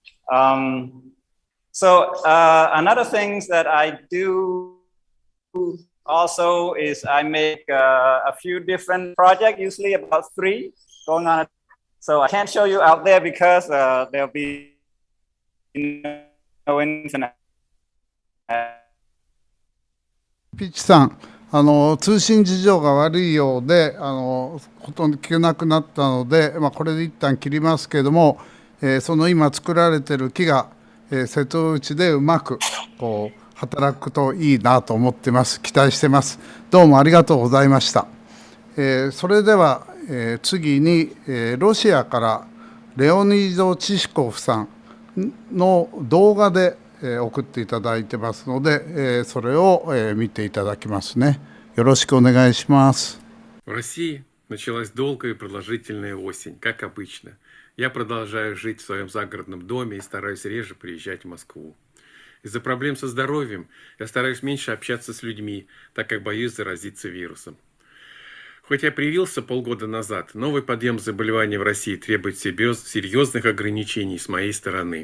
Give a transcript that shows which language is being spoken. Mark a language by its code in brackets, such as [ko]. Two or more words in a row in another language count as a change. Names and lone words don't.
[en] So another things that I do also is I make a few different projects, usually about 3 going on. So I can't show you out there because there'll be no internet. [ja] ピッチさん、通信事情が悪いようでほとんど聞けなくなったので、これで一旦切りますけれども、その今作られている木が、瀬戸内でうまくこう働くといいなと思ってます。期待してます。どうもありがとうございました。それでは、次に、ロシアからレオニード・チシコフさんの動画で、送っていただいてますので、それを、見ていただきますね。よろしくお願いします。 [ru] В России началась долгая и продолжительная осень, как обычно. Я продолжаю жить в своем загородном доме и стараюсь реже приезжать в Москву. Из-за проблем со здоровьем я стараюсь меньше общаться с людьми, так как боюсь заразиться вирусом. Хоть я привился полгода назад, новый подъем заболеваний в России требует серьезных ограничений с моей стороны.